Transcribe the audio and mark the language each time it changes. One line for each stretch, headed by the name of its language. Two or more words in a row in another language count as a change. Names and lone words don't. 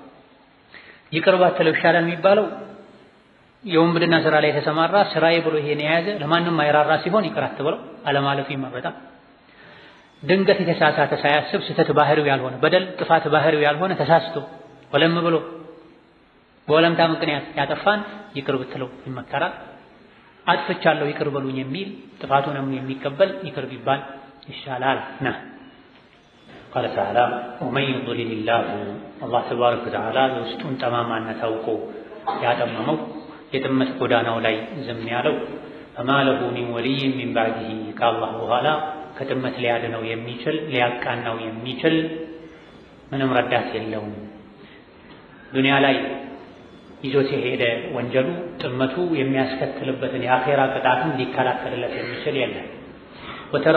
Amharic: ይቅር ባትለው ይሻላል የሚባለው የወንብድና ስራ ላይ የተሰማራ ስራዬ ብሎ ይሄን የያዘ ለማንም አይራራ ሲሆን ይቅር አትበለው አለማለቱ ይመረጣል። ድንገት የተሳሳተ ሳያስብ ስህተት ባህሪው ያልሆነ በደል ጥፋት ባህሪው ያልሆነ ተሳስቶ ወለም ብሎ በወለምታ ምክንያት ያጠፋን ይቅር ብትለው ይመከራል። አጥፍቻለሁ ይቅር በሉኝ የሚል ጥፋቱንም የሚቀበል ይቅር ቢባል ይሻላል ነው።
Arabic: قال تعالى ومن يضلل الله الله تبارك وتعالى
Amharic: የውስጡን ጠማማነት አውቆ ያጠመመው የጥመት ጎዳናው ላይ ዝም ያለው
Arabic: فما له من ولي من بعده
Amharic: ከአላህ በኋላ ከጥመት ሊያድነው የሚችል ሊያቃናው የሚችል ምንም ረዳት የለውም። ዱንያ ላይ ይዞት የሄደ ወንጀሉ ጥመቱ የሚያስከትልበትን የአኼራ ቅጣትን ሊከላከልለት የሚችል የለም። ወተረ